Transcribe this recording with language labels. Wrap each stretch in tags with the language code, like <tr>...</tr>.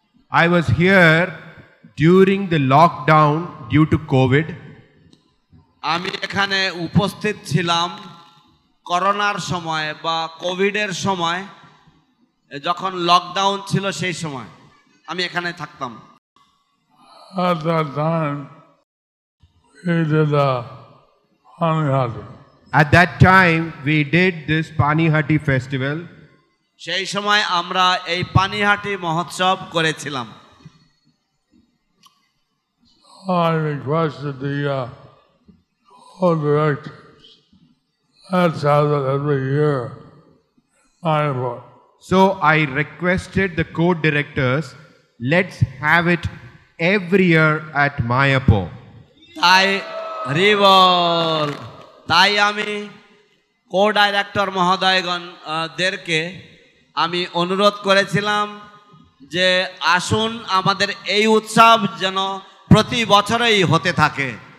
<en>I was here during the lockdown due to COVID.</en> <bn>আমি এখানে উপস্থিত ছিলাম করোনার সময় বা কোভিডের সময়, যখন লকডাউন ছিল সেই সময় আমি এখানে থাকতাম।</bn> <en>At that time, we did Panihati. At that time we did this Panihati festival.</en> <bn>সেই সময় আমরা এই পানিহাটি মহোৎসব করেছিলাম।</bn> <en>I requested the co-directors. Let's have it every year. Mayapur. So I requested the co-directors, let's have it every year at Mayapur.</en> <bn>তাই রিবল, তাই আমি কো-ডাইরেক্টর মহোদয়গণ দেরকে আমি অনুরোধ করেছিলাম যে আসুন আমাদের এই উৎসব যেন প্রতি বছরেই হতে থাকে।</bn>